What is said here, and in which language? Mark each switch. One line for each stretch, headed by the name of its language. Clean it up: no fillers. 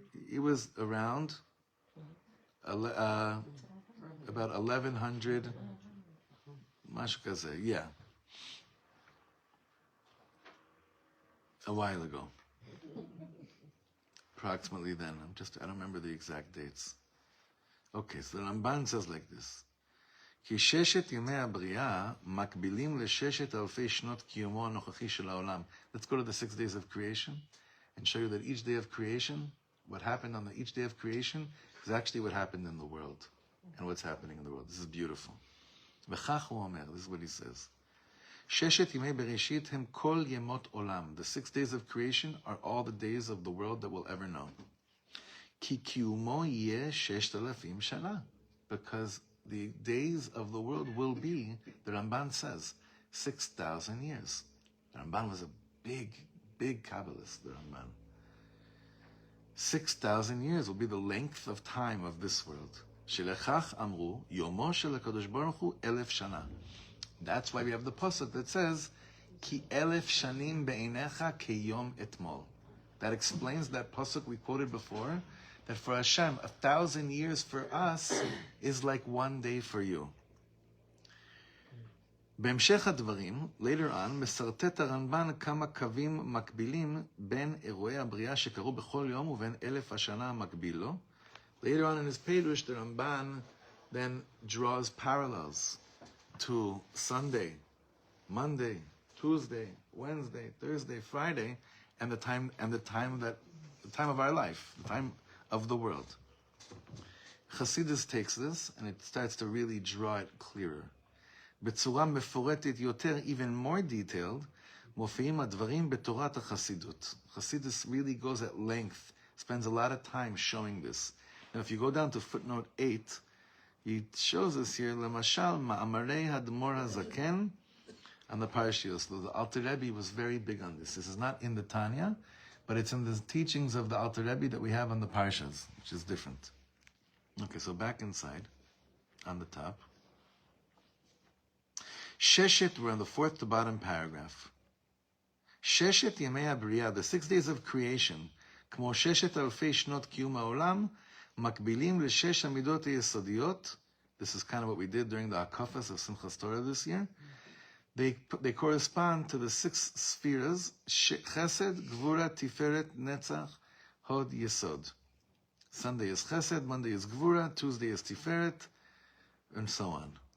English: It was around about 1100,
Hebrew: משהו כזה,
English: yeah. A while ago. Approximately then. I don't remember the exact dates. Okay, so the Ramban says like this.
Hebrew: כי ששת ימי הבריאה מקבילים לששת אלפי שנות קיומו הנוכחי של העולם.
English: Let's go to the 6 days of creation and show you that each day of creation, what happened on each day of creation is actually what happened in the world and what's happening in the world. This is beautiful.
Hebrew: וכך הוא אומר,
English: this is what he says.
Hebrew: ששת ימי בראשית הם כל ימות עולם.
English: The 6 days of creation are all the days of the world that we'll ever know.
Hebrew: כי קיומו יהיה 6,000 שנה.
English: Because the days of the world will be, the Ramban says, 6,000 years. The Ramban was a big, big Kabbalist, the Ramban. 6,000 years will be the length of time of this world.
Hebrew: שלכך אמרו, יומו של הקדוש ברוך הוא 1,000 שנה.
English: That's why we have the pasuk that says,
Hebrew: כי 1,000 שנים בעיניך כיום אתמול.
English: That explains that pasuk we quoted before, that for Hashem, 1,000 years for us is like 1 day for you.
Hebrew: בהמשך הדברים,
English: later on,
Hebrew: מסרטט הרמב"ן כמה קווים מקבילים בין אירועי הבריאה שקרו בכל יום ובין 1,000 השנה המקביל לו.
English: Later on in his Perush, the Ramban then draws parallels to Sunday, Monday, Tuesday, Wednesday, Thursday, Friday, and the time of our life, the time of the world. Chassidus takes this and it starts to really draw it clearer.
Hebrew: בצורה מפורטת יותר,
English: even more detailed,
Hebrew: מופיעים הדברים בתורת החסידות.
English: Chassidus really goes at length, spends a lot of time showing this. And if you go down to footnote 8, he shows us here,
Hebrew: למשל, מאמרי הדמור הזקן,
English: on the Parashiyos. The Alter Rebbe was very big on this. This is not in the Tanya, but it's in the teachings of the Alter Rebbe that we have on the Parashas, which is different. Okay, so back inside, on the top. Sheshet, we're on the 4th to bottom paragraph.
Hebrew: Sheshet Yemei HaBriyah,
English: the 6 days of creation,
Hebrew: כמו 6,000 שנות קיום העולם, מקבילים ל6 המידות היסודיות.
English: This is kind of what we did during the Akafas of Simchas Torah this year. They correspond to the 6 spheres, Chesed, Gvura, Tiferet, Netzach, Hod, Yesod. Sunday is Chesed, Monday is Gvura, Tuesday is Tiferet, and so on.